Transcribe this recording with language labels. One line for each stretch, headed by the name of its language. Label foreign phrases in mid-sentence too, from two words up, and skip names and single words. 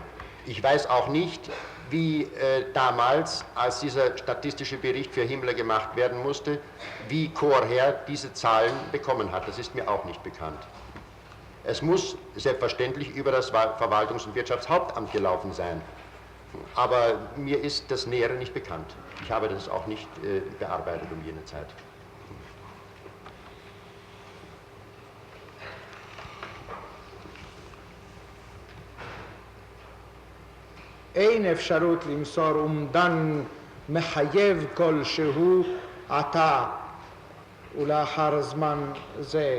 German: Ich weiß auch nicht, wie damals, als dieser statistische Bericht für Himmler gemacht werden musste, wie Chorherr diese Zahlen bekommen hat. Das ist mir auch nicht bekannt. Es muss selbstverständlich über das Verwaltungs- und Wirtschaftshauptamt gelaufen sein. Aber mir ist das Nähere nicht bekannt. Ich habe das auch nicht bearbeitet um jene Zeit.
Hebrew: אין אפשרות למסור אומדן מחייב כלשהו עתה ולאחר זמן זה.